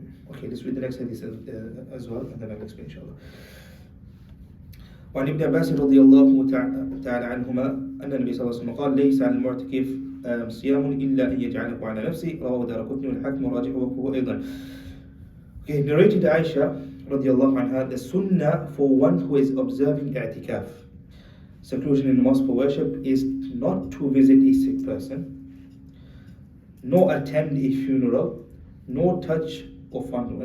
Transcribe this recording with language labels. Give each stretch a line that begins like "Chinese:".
English: Okay, let's read the next hadith as well and then I'll explain inshallah.
Arabic: وعن ابن عباس رضي الله تعالى عنهما أن النبي صلى الله عليه وسلم قال ليس على المعتكف صيام إلا أن يجعله على نفسه رواه دارقطني والحاكم وراجح وقفه أيضا.
English: Okay, narrated Aisha
Arabic: رضي الله عنها,
English: the sunnah for one who is observing i'tikaf, seclusion in the mosque for worship, is not to visit a sick person, nor attend a funeral, nor touch or fondle.